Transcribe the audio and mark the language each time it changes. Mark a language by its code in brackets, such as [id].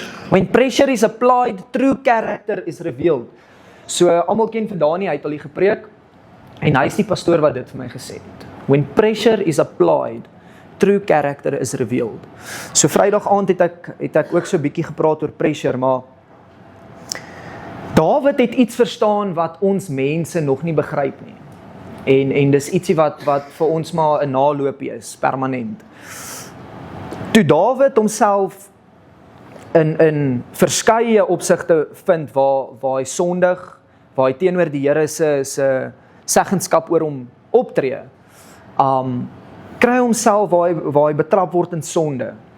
[en] When pressure is applied, true character is revealed. [af] So, almal ken van Dani, hy het al die gepreek, en hy is die pastoor wat dit vir my gesê het. [en] When pressure is applied, true character is revealed. [af] So, Vrydag aand het ek ook so 'n bietjie gepraat oor pressure, maar Dawid het iets verstaan wat ons mense nog nie begryp nie. En dis ietsie wat vir ons maar 'n naloopie is, permanent. Toe Dawid homself in verskeie opsigte vind waar hy sondig, waar hy teenoor die Here se seggenskap oor hom optree, kry homself waar hy betrap word in sonde.